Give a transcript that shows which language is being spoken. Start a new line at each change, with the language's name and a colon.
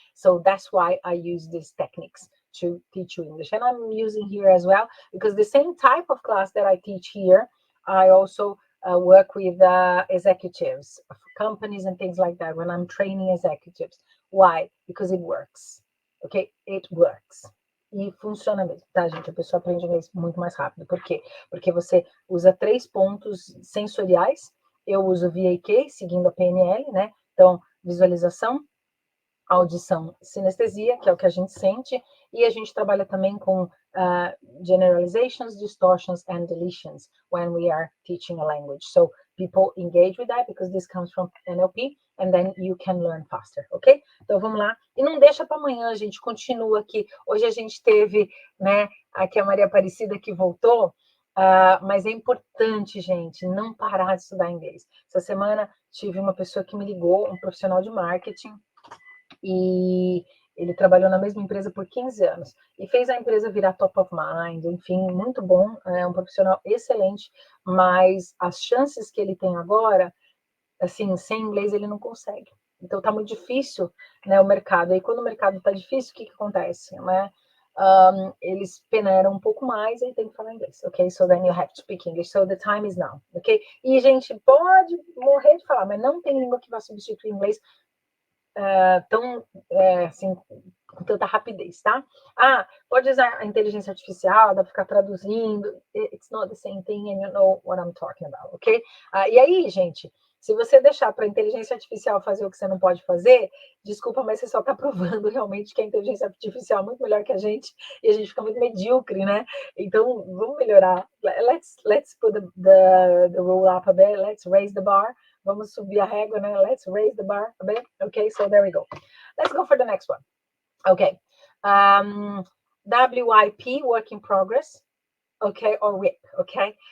English: So that's why I use these techniques to teach you English. And I'm using here as well, because the same type of class that I teach here, I also work with executives of companies and things like that when I'm training executives. Why? Because it works, ok? It works.
Portuguese: E funciona mesmo, tá, gente? A pessoa aprende inglês muito mais rápido. Por quê? Porque você usa 3 pontos sensoriais. Eu uso VAK, seguindo a PNL, né? Então, visualização, audição, sinestesia, que é o que a gente sente, e a gente trabalha também com
English: generalizations, distortions, and deletions when we are teaching a language. So people engage with that because this comes from NLP, and then you can learn faster, ok?
Portuguese: Então vamos lá. E não deixa para amanhã, a gente continua aqui. Hoje a gente teve, né, aqui a Maria Aparecida que voltou, mas é importante, gente, não parar de estudar inglês. Essa semana tive uma pessoa que me ligou, um profissional de marketing, e ele trabalhou na mesma empresa por 15 anos e fez a empresa virar top of mind, enfim, muito bom, é um profissional excelente, mas as chances que ele tem agora, assim, sem inglês ele não consegue. Então tá muito difícil, né, o mercado. E quando o mercado tá difícil, o que acontece, né? Eles peneiram um pouco mais e tem que falar inglês, ok?
English: So then you have to speak English. So the time is now, ok?
Portuguese: E, gente, pode morrer de falar, mas não tem língua que vá substituir o inglês tão, assim, com tanta rapidez, tá? Pode usar a inteligência artificial, dá para ficar traduzindo.
English: It's not the same thing, and you know what I'm talking about, ok?
Portuguese: E aí, gente, se você deixar para a inteligência artificial fazer o que você não pode fazer, desculpa, mas você só está provando realmente que a inteligência artificial é muito melhor que a gente, e a gente fica muito medíocre, né? Então, vamos melhorar.
English: Let's put the rule up a bit, let's raise the bar.
Portuguese: Vamos subir a régua, né?
English: Let's raise the bar a bit. Okay, so there we go. Let's go for the next one. Okay. WIP, work in progress. Okay, or WIP, okay?